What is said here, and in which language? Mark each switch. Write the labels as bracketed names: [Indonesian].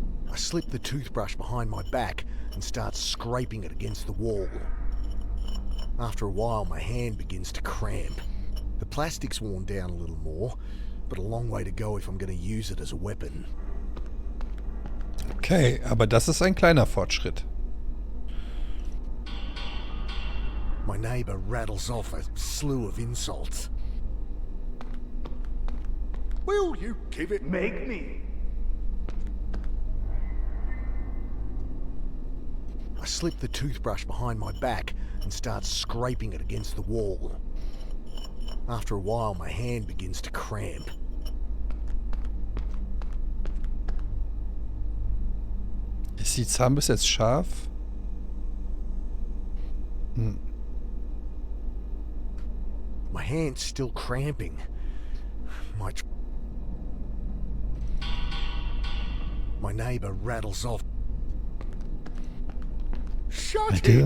[English] I slip the toothbrush behind my back and start scraping it against the wall. After a while, my hand begins to cramp. The plastic's worn down a little more, but a long way to go if I'm going to use it as a weapon. [German] Okay, aber das ist ein kleiner Fortschritt. [English] My neighbour rattles off a slew of insults. Will you give it? Make me! I slip the toothbrush behind my back and start scraping it against the wall. After a while, my hand begins to cramp. [German] Ist die Zahnbürste jetzt scharf? [English] My hand's still cramping. My neighbour rattles off. Shut [German] Alter,